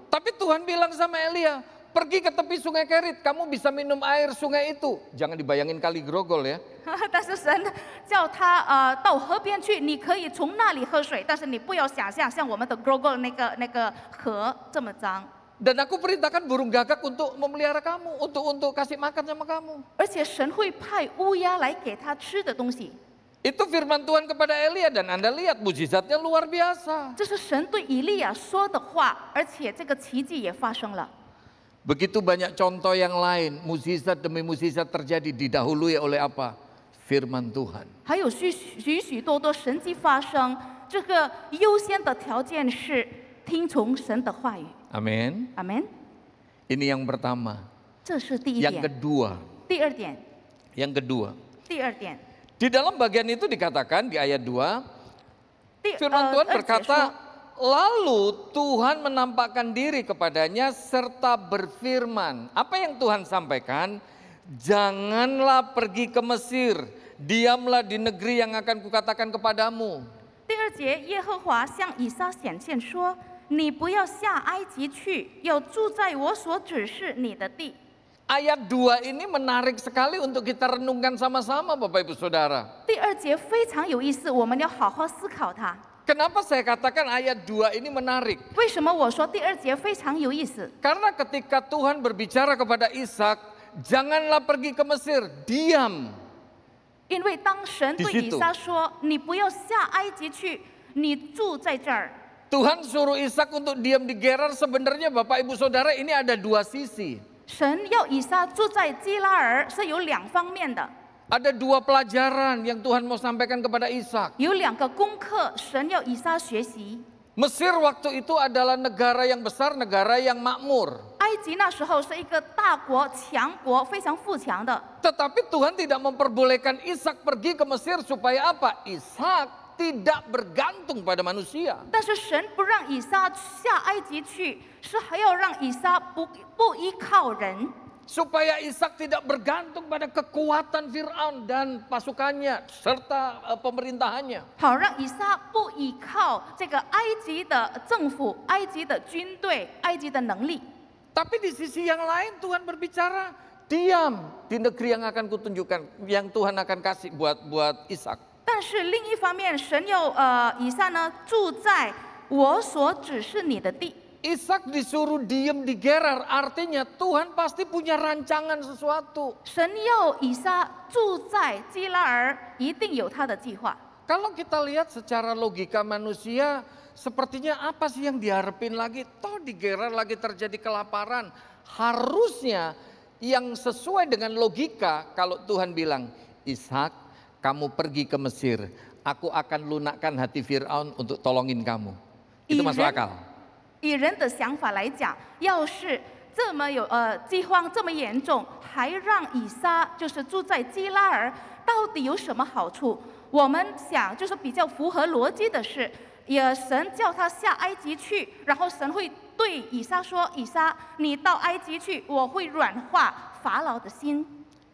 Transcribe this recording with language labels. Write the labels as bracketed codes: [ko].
[id] Tapi Tuhan bilang sama Elia, pergi ke tepi sungai Kerit, kamu bisa minum air sungai itu. Jangan dibayangin kali Grogol ya. [zh] 但是神叫他到河边去，你可以从那里喝水，但是你不要想象像我们的 Grogol 那个河这么脏。 [id] Dan aku perintahkan burung gagak untuk memelihara kamu, untuk kasih makan sama kamu. [zh] 而且神会派乌鸦来给他吃的东西。 [id] Itu firman Tuhan kepada Elia dan Anda lihat mujizatnya luar biasa. [zh] 这是神对以利亚说的话，而且这个奇迹也发生了。 [id] Begitu banyak contoh yang lain, mujizat demi mujizat terjadi didahului oleh apa? Firman Tuhan. [zh] 还有许多多神迹发生，这个优先的条件是听从神的话语。 [id] Amin. [zh] 阿门。 [id] Ini yang pertama. [zh] 这是第一 [id] Yang [zh] 点。 [id] kedua. [zh] 第二点， [id] Yang kedua. [zh] 第二点， [id] Di dalam bagian itu dikatakan di ayat 2, firman Tuhan [zh] 2节 [id] berkata, [zh] 说 [id] lalu Tuhan menampakkan diri kepadanya serta berfirman. Apa yang Tuhan sampaikan? Janganlah pergi ke Mesir, diamlah di negeri yang akan kukatakan kepadamu. [zh] 第二节，耶和华向以撒显现说：“你不要下埃及去，要住在我所指示你的地。” [id] Ayat 2 ini menarik sekali untuk kita renungkan sama-sama Bapak Ibu Saudara. [zh] 第二节非常有意思，我们要好好思考它。 [id] Kenapa saya katakan ayat 2 ini menarik? [zh] 为什么我说第二节非常有意思？ [id] Karena ketika Tuhan berbicara kepada Ishak, janganlah pergi ke Mesir, diam. [zh] 因为当神对以撒说：“你不要下埃及去，你住在这儿。” [id] Tuhan suruh Ishak untuk diam di Gerar, sebenarnya Bapak Ibu Saudara ini ada dua sisi. [zh] 神要以撒住在基拉尔是有两方面的， [id] Ada dua pelajaran yang Tuhan mau sampaikan kepada Ishak. [zh] 有两个功课，神要以撒学习。 [id] Mesir waktu itu adalah negara yang besar, negara yang makmur. [zh] 埃及那时候是一个大国、强国，非常富强的。 [id] Tetapi Tuhan tidak memperbolehkan Ishak pergi ke Mesir supaya apa? Ishak tidak bergantung pada manusia. [zh] 但是神不让以撒下埃及去，是还要让以撒不依靠人， [id] Supaya Ishak tidak bergantung pada kekuatan Fir'aun dan pasukannya serta pemerintahannya. [zh] 好让以撒不依靠这个埃及的政府、埃及的军队、埃及的能力。 [id] Tapi di sisi yang lain Tuhan berbicara, diam di negeri yang akan kutunjukkan, yang Tuhan akan kasih buat Ishak. [zh] 但是另一方面，神要以撒呢住在我所指示你的地。 [id] Ishak disuruh diam di Gerar, artinya Tuhan pasti punya rancangan sesuatu. [zh] 神要以撒住在基拉尔，一定有他的计划。 [id] Kalau kita lihat secara logika manusia, sepertinya apa sih yang diharapin lagi? Toh di Gerar lagi terjadi kelaparan. Harusnya yang sesuai dengan logika kalau Tuhan bilang, Ishak, kamu pergi ke Mesir, aku akan lunakkan hati Fir'aun untuk tolongin kamu. Itu masuk akal. [zh] 以人的想法来讲，要是这么有饥荒这么严重，还让以撒就是住在基拉尔，到底有什么好处？我们想就是比较符合逻辑的是，也神叫他下埃及去，然后神会对以撒说：“以撒，你到埃及去，我会软化法老的心。”